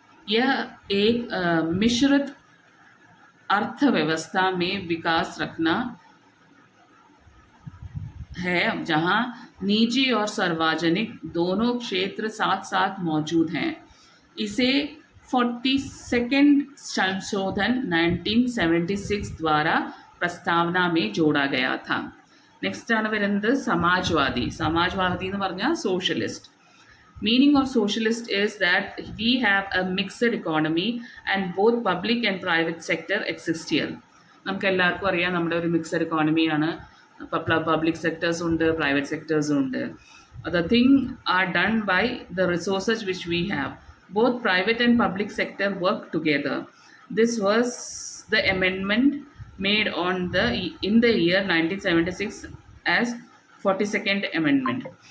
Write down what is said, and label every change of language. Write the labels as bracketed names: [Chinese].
[Hindi] यह एक मिश्रित अर्थव्यवस्था में विकास रखना है जहां निजी और सार्वजनिक दोनों क्षेत्र साथ साथ मौजूद हैं. इसे 42nd संशोधन 1976 द्वारा प्रस्तावना में जोड़ा गया था. [Malayalam] നെക്സ്റ്റ് ആണ് വരുന്നത് സമാജ്വാദി. സമാജ്വാദി എന്ന് പറഞ്ഞാൽ socialist. [English] Meaning of socialist is that we have a mixed economy and both public and private sector exist here. [Malayalam] നമുക്ക് എല്ലാവർക്കും അറിയാം നമ്മുടെ ഒരു മിക്സഡ് എക്കോണമിയാണ്. പബ്ലിക് സെക്ടേഴ്സ് ഉണ്ട്, പ്രൈവറ്റ് സെക്ടേഴ്സും ഉണ്ട്. [English] The thing are done by the resources which we have. Both private and public sector work together. This was the amendment made in the year 1976 as 42nd amendment.